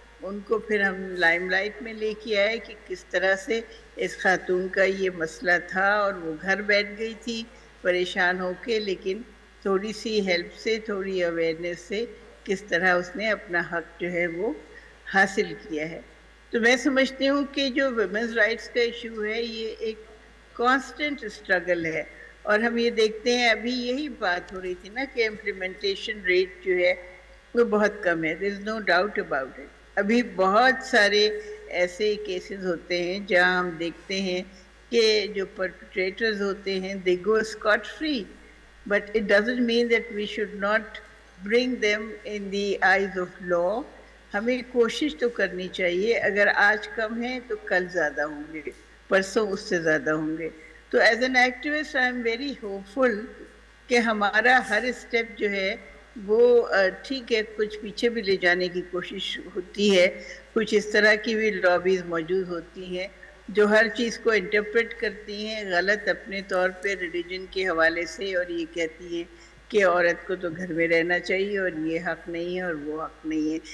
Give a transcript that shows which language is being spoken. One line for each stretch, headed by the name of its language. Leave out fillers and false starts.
Urdu: ان کو پھر ہم لائم لائٹ میں لے کے آئے کہ کس طرح سے اس خاتون کا یہ مسئلہ تھا، اور وہ گھر بیٹھ گئی تھی پریشان ہو کے، لیکن تھوڑی سی ہیلپ سے، تھوڑی اویئرنیس سے کس طرح اس نے اپنا حق جو ہے وہ حاصل کیا ہے. تو میں سمجھتی ہوں کہ جو ویمنز رائٹس کا ایشو ہے یہ ایک کانسٹنٹ اسٹرگل ہے. اور ہم یہ دیکھتے ہیں ابھی یہی بات ہو رہی تھی نا کہ امپلیمنٹیشن ریٹ جو ہے وہ بہت کم ہے.
English: there is no doubt about it.
Urdu: ابھی بہت سارے ایسے کیسز ہوتے ہیں
English: جہاں ہم دیکھتے ہیں کہ جو پرپیٹریٹرز ہوتے ہیں they go scot free, but it doesn't mean that we should not bring them in the eyes of law.
Urdu: ہمیں کوشش تو کرنی چاہیے، اگر آج کم ہے تو کل زیادہ ہوں گے، پرسوں اس سے زیادہ ہوں گے.
English: تو as an activist I am very hopeful
Urdu: کہ ہمارا ہر اسٹیپ جو ہے وہ ٹھیک ہے، کچھ پیچھے بھی لے جانے کی کوشش ہوتی ہے، کچھ اس طرح کی بھی لابیز موجود ہوتی ہیں جو ہر چیز کو انٹرپریٹ کرتی ہیں غلط اپنے طور پہ ریلیجن کے حوالے سے، اور یہ کہتی ہیں کہ عورت کو تو گھر میں رہنا چاہیے اور یہ حق نہیں ہے اور وہ حق نہیں ہے.